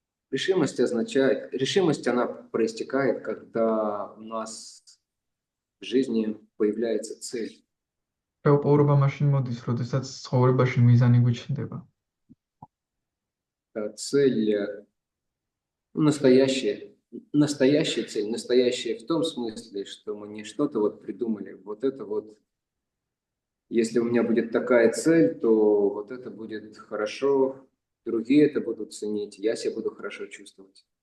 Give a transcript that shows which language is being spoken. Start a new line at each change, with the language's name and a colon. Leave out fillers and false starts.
Russian: Решимость, она проистекает, когда у нас в жизни появляется цель.
Georgian: შეუპოვრობა მაშინ მოდის, როდესაც ცხოვრებაში მიზანი გვიჩნდება.
Russian: Цель настоящая цель, настоящая в том смысле, что мы не что-то вот придумали, вот это вот, если у меня будет такая цель, то вот это будет хорошо, другие это будут ценить, я себя буду хорошо чувствовать.